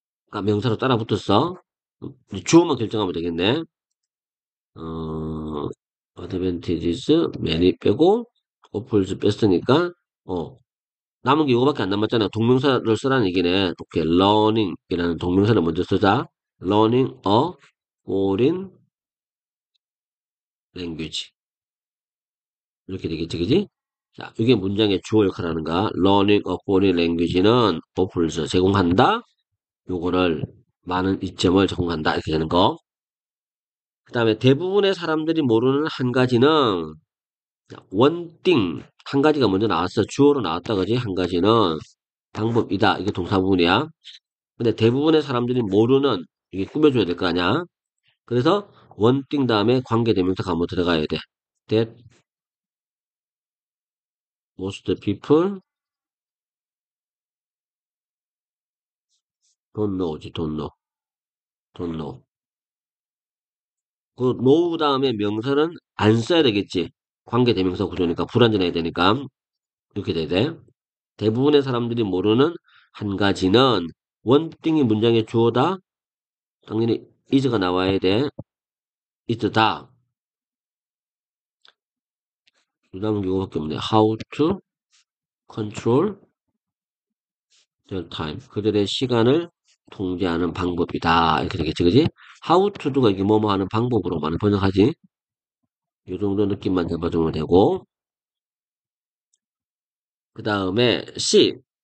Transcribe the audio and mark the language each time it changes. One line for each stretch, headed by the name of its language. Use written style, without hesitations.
Korean: 아, 명사로 따라 붙었어. 주어만 결정하면 되겠네. 어, advantages, many 빼고, offers 뺐으니까, 남은 게 이거밖에 안 남았잖아. 동명사를 쓰라는 얘기네. 오케이, learning이라는 동명사를 먼저 쓰자.
English: learning a foreign language.
Korean: 이렇게 되겠지, 그지? 자, 이게 문장의 주어 역할을 하는가.
English: learning a foreign language
Korean: 는 offers, 제공한다. 요거를 많은 이점을 제공한다. 이렇게 되는 거. 그 다음에 대부분의 사람들이 모르는 한 가지는 원띵 한 가지가 먼저 나왔어. 주어로 나왔다 그지? 한 가지는 방법이다. 이게 동사 부분이야. 근데 대부분의 사람들이 모르는 이게 꾸며줘야 될 거 아니야. 그래서 원띵 다음에 관계대명사가 한번 들어가야 돼.
English: That most people don't know지. don't know.
Korean: 그 know 다음에 명사는 안 써야 되겠지. 관계대명사 구조니까 불완전해야 되니까 이렇게 돼야 돼. 대부분의 사람들이 모르는 한 가지는 원띵이 문장의 주어다. 당연히 is가 나와야 돼. is다. 그 다음은 이거밖에 없네.
English: How to control their time.
Korean: 그들의 시간을 통제하는 방법이다. 이렇게 되겠지, 그지? How to도가 이게 뭐뭐 하는 방법으로 많이 번역하지. 요 정도 느낌만 잡아주면 되고, 그 다음에 C.